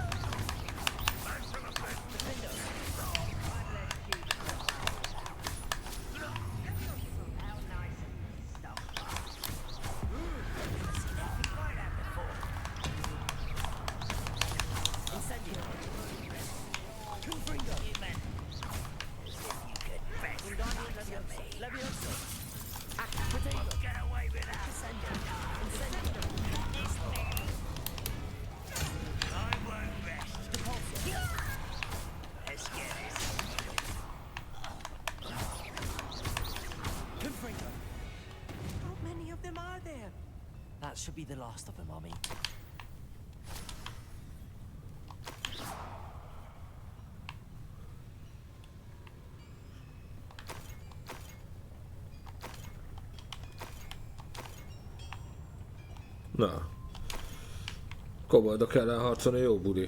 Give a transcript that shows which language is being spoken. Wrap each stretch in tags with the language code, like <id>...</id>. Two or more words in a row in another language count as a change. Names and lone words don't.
<en>Defendo. Incendio. Confringo. Levioso. Potato. get away with that. Incendio. I won't rest. Let's get it. Confringo. How many of them are there? That should be the last of them, Army.</en> <hu>Na. Koboldok ellen harcolni jó buli.</hu>